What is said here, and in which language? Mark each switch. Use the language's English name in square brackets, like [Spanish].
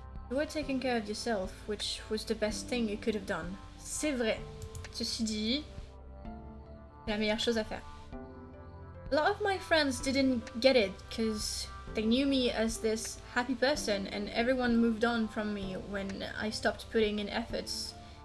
[English] You were taking care of yourself, which was the best thing you could have done. [French] C'est vrai. Ceci dit, c'est la meilleure chose à faire. [English] A lot of my friends didn't get it because they knew me as this happy person and everyone moved on from me when I stopped putting in efforts.